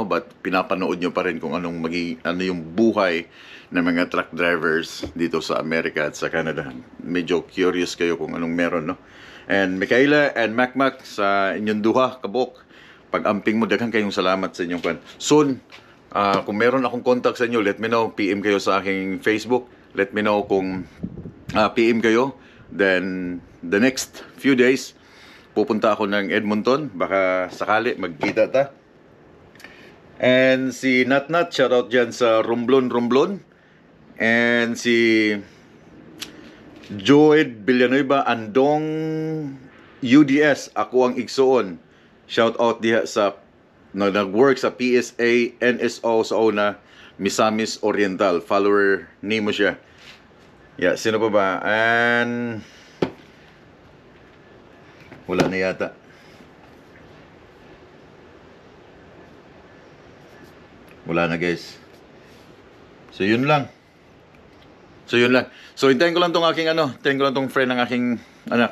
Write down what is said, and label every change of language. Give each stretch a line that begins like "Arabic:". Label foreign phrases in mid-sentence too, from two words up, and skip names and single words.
Filipino: But pinapanood nyo pa rin kung ano yung buhay ng mga
English: truck drivers
Filipino: dito sa Amerika at sa Canada. Medyo curious kayo kung anong meron, no?
Cebuano: And Mikaela and Mac sa inyong duha, kabok. Pag-amping mo, daghang kayong salamat sa inyong kwan.
Filipino: Soon, kung meron akong contact sa inyo,
English: let me know.
Filipino: PM kayo sa aking Facebook.
English: Let me know
Filipino: kung PM kayo.
English: Then, the next few days,
Filipino: pupunta ako ng Edmonton.
Cebuano: Baka sakali, magkita ta.
Filipino: And si Natnat, shoutout dyan sa Romblon.
Cebuano: And si Joed Villanueva Andong UDS, ako ang igsuon. Shoutout diha sa nag-work sa PSA NSO sa una, Misamis Oriental. Follower nimo siya.
Filipino: Yeah, sino pa ba? And wala na yata. Wala na, guys. So yun lang. So hintayin ko lang tong aking hintayin ko lang tong friend ng aking anak.